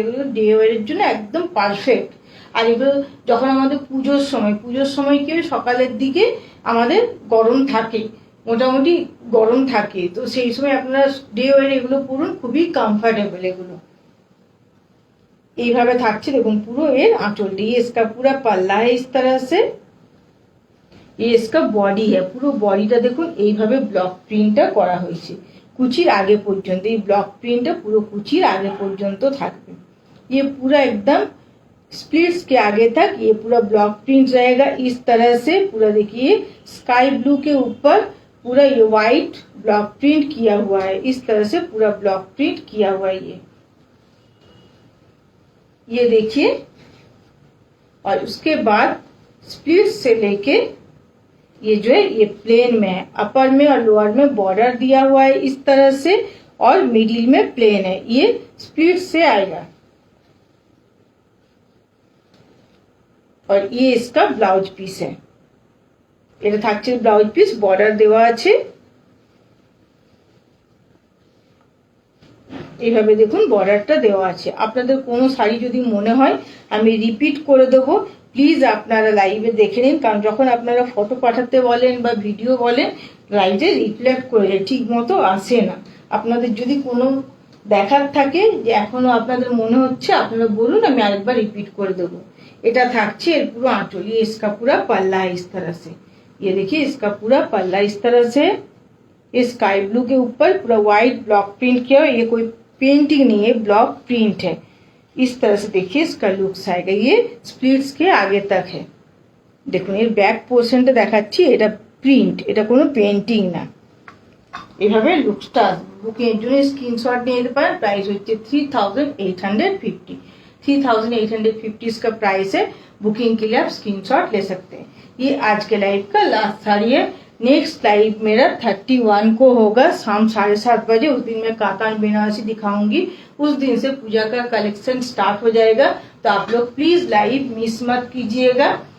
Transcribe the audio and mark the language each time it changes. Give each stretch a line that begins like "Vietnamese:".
Bangla: এগুলো ডে ওয়ারের জন্য একদম পারফেক্ট। আর এগুলো যখন আমাদের পুজোর সময় কি সকালের দিকে আমাদের গরম থাকে, মোটামুটি গরম থাকে, তো সেই সময় আপনারা ডে ওয়ার এগুলো পরুন, খুবই কমফোর্টেবল এগুলো। এইভাবে থাকছে দেখুন পুরো এর আঁচলটি।
Hindi: ये इसका पूरा पल्ला है इस तरह से, ये इसका बॉडी है।
Bangla: পুরো বডিটা দেখুন এইভাবে ব্লক প্রিন্টটা করা হয়েছে কুচির আগে পর্যন্ত। এই ব্লক প্রিন্টটা পুরো কুচির আগে পর্যন্ত থাকবে।
Hindi: ये पूरा एकदम स्प्लिट्स के आगे तक ये पूरा ब्लॉक प्रिंट रहेगा इस तरह से। पूरा देखिए स्काई ब्लू के ऊपर पूरा ये व्हाइट ब्लॉक प्रिंट किया हुआ है, इस तरह से पूरा ब्लॉक प्रिंट किया हुआ है ये देखिए। और उसके बाद स्प्लिट से लेके ये जो है ये प्लेन में है, अपर में और लोअर में बॉर्डर दिया हुआ है इस तरह से, और मिडिल में प्लेन है, ये स्प्लिट से आएगा। और ये इसका ब्लाउज पीस है,
Bangla: এটা থাকছে ব্লাউজ পিস, বর্ডার দেওয়া আছে। এইভাবে দেখুন বর্ডারটা দেওয়া আছে। আপনাদের কোনো শাড়ি যদি মনে হয় আমি রিপিট করে দেবো, প্লিজ আপনারা লাইভে দেখে নিন, কারণ যখন আপনারা ফটো পাঠাতে বলেন বা ভিডিও বলেন লাইভে রিফ্লেক্ট করে যায়, ঠিক মতো আসে না। আপনাদের যদি কোনো দেখার থাকে যে এখনো আপনাদের মনে হচ্ছে, আপনারা বলুন, আমি আরেকবার রিপিট করে দেবো। এটা থাকছে এর পুরো
Hindi: आंचल, ये इसका पूरा पल्ला है इस तरह से। ये देखिए इसका पूरा पल्ला इस तरह से, ये स्काई ब्लू के ऊपर पूरा व्हाइट ब्लॉक प्रिंट किया, ये कोई पेंटिंग नहीं है, ब्लॉक प्रिंट है। इस तरह से देखिए इसका लुक्स आएगा, ये स्प्लिट्स के आगे तक है।
Bangla: দেখুন এর ব্যাক পোর্শনটা দেখাচ্ছি, এটা প্রিন্ট, এটা কোনো পেন্টিং না। এভাবে লুকসটা বুকিং এর জন্য স্ক্রিনশট নিয়ে নিতে পারেন। প্রাইস হচ্ছে 3850,
Hindi: 3850 इसका प्राइस है। बुकिंग के लिए आप स्क्रीनशॉट ले सकते हैं। ये आज के लाइव का लास्ट साड़ी है। नेक्स्ट लाइव मेरा 31 को होगा शाम 7:30 बजे। उस दिन मैं कातान बनारसी दिखाऊंगी, उस दिन से पूजा का कलेक्शन स्टार्ट हो जाएगा, तो आप लोग प्लीज लाइव मिस मत कीजिएगा।